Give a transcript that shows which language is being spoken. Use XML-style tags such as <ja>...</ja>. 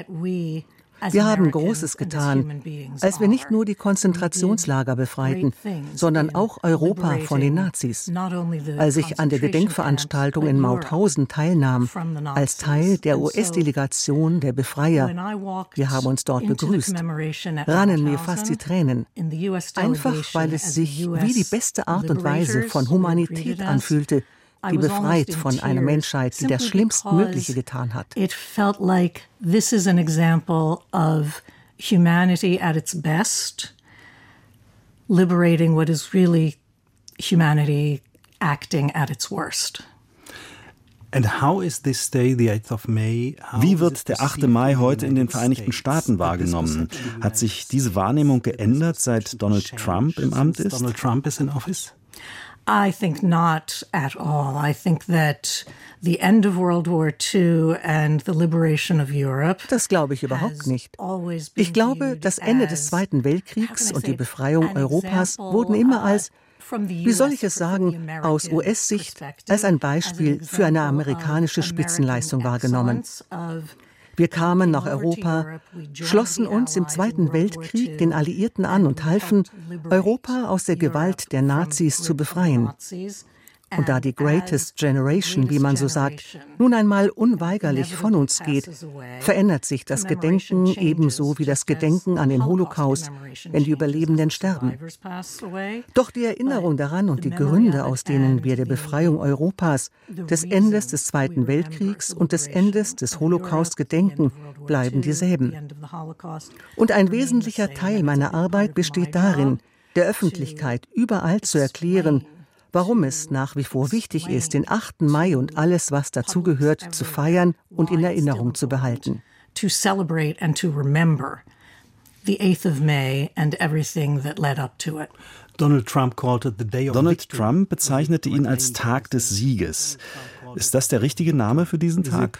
<de>Wir haben Großes getan, als wir nicht nur die Konzentrationslager befreiten, sondern auch Europa von den Nazis, als ich an der Gedenkveranstaltung in Mauthausen teilnahm, als Teil der US-Delegation der Befreier. Wir haben uns dort begrüßt, rannen mir fast die Tränen, einfach weil es sich wie die beste Art und Weise von Humanität anfühlte, die befreit von einer Menschheit, die das Schlimmstmögliche getan hat.</de> <en>It felt like this is an example of humanity at its best, liberating what is really humanity acting at its worst. And how is this day, the 8th of May?</en> <de>Wie wird der 8. Mai heute in den Vereinigten Staaten wahrgenommen? Hat sich diese Wahrnehmung geändert, seit Donald Trump im Amt ist?</de> <en>Donald Trump is in office? I think not at all. I think that the end of World War II and the liberation of Europe.</en> <de>Das glaube ich überhaupt nicht. Ich glaube, das Ende des Zweiten Weltkriegs und die Befreiung Europas wurden immer als, wie soll ich es sagen, aus US-Sicht als ein Beispiel für eine amerikanische Spitzenleistung wahrgenommen. Wir kamen nach Europa, schlossen uns im Zweiten Weltkrieg den Alliierten an und halfen, Europa aus der Gewalt der Nazis zu befreien. Und da die Greatest Generation, wie man so sagt, nun einmal unweigerlich von uns geht, verändert sich das Gedenken ebenso wie das Gedenken an den Holocaust, wenn die Überlebenden sterben. Doch die Erinnerung daran und die Gründe, aus denen wir der Befreiung Europas, des Endes des Zweiten Weltkriegs und des Endes des Holocaust gedenken, bleiben dieselben. Und ein wesentlicher Teil meiner Arbeit besteht darin, der Öffentlichkeit überall zu erklären, warum es nach wie vor wichtig ist, den 8. Mai und alles, was dazugehört, zu feiern und in Erinnerung zu behalten.</de> <en>To celebrate and to remember the 8th of May and everything that led up to it.</en> <de>Donald Trump bezeichnete ihn als Tag des Sieges. Ist das der richtige Name für diesen Tag?</de>